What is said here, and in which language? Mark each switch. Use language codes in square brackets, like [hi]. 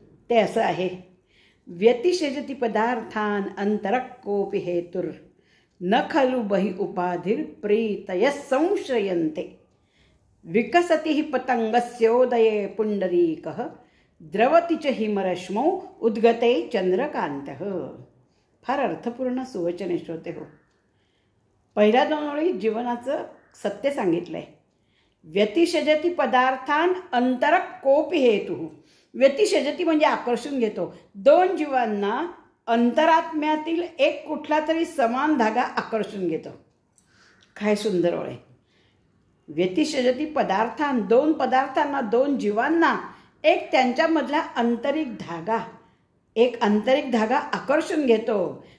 [mr] ते असं आहे, [sa] व्यतिषजति पदार्थान अंतरक कोपि हेतुर न खलु बहि उपाधिर प्रीतय संश्रयन्ते विकसति हि पतंगस्योदये पुंडरीकः द्रवति च हिमरश्मौ उद्गते चंद्रकांतः. [mr] फार अर्थपूर्ण सुवचन आहे श्रोते हो. पहिल्या दोन ओळी जीवनाचं सत्य सांगितलं आहे. [sa] व्यतिषजति पदार्थान अंतरक कोपि हेतु. [mr] व्यतिषजति म्हणजे आकर्षून घेतो. दोन जीवांना अंतरात्म्यातील एक कुठला तरी समान धागा आकर्षून घेतो. काय सुंदर ओळ आहे. [sa] व्यतिषजति पदार्थान, [mr] दोन पदार्थांना, दोन जीवांना एक त्यांच्यामधला आंतरिक धागा, एक आंतरिक धागा आकर्षून घेतो.